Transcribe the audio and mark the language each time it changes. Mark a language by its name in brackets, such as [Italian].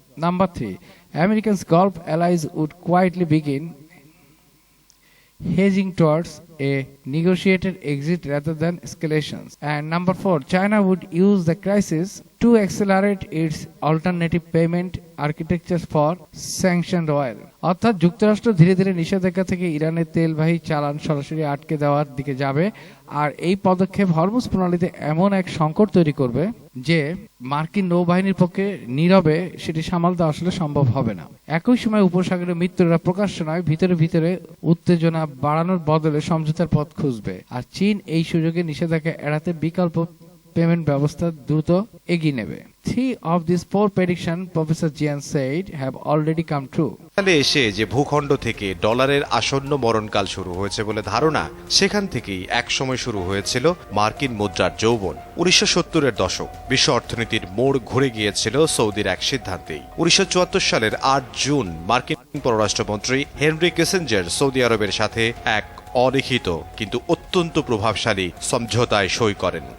[English] Number 3, America's Gulf allies would quietly begin hedging towards a negotiated exit rather than escalations. And number 4, China would use the crisis to accelerate its alternative payment architectures for sanctioned oil. [Bangla] অর্থাৎ যুক্তরাষ্ট্র ধীরে ধীরে নিষেধাজ্ঞা থেকে ইরানের তেলবাহী চালান সরাসরি আটকে দেওয়ার দিকে যাবে, আর এই পদক্ষেপ হরমুজ প্রণালীতে এমন এক সংকট তৈরি করবে যে মার্কিন নৌবাহিনীর পক্ষে নীরবে সেটি সামাল দেওয়া আসলে সম্ভব হবে না। একই সময় উপসাগরের মিত্ররা প্রকাশ্য নয়, ভিতরে ভিতরে উত্তেজনা বাড়ানোর বদলে সমঝোতার পথ খুঁজবে, আর চীন এই সুযোগে নিষেধাজ্ঞা এড়াতে বিকল্প পেমেন্ট ব্যবস্থা দ্রুত এগিয়ে নেবে। [English] 3 of these 4 prediction Professor Jian said have already come true. [Bangla] এখানে এসে যে ভূখণ্ড থেকে ডলারের আসন্ন মরণকাল শুরু হয়েছে বলে ধারণা, সেখান থেকেই একসময় শুরু হয়েছিল মার্কিন মুদ্রার যৌবন। 1970-এর দশক বিশ্ব অর্থনীতির মোড় ঘুরে গিয়েছিল সৌদির এক সিদ্ধান্তেই। 1974 সালের 8 জুন মার্কিন পররাষ্ট্রমন্ত্রী হেনরি কিসিঞ্জার সৌদি আরবের সাথে এক অলিখিত কিন্তু অত্যন্ত প্রভাবশালী সমঝোতায় সই করেন।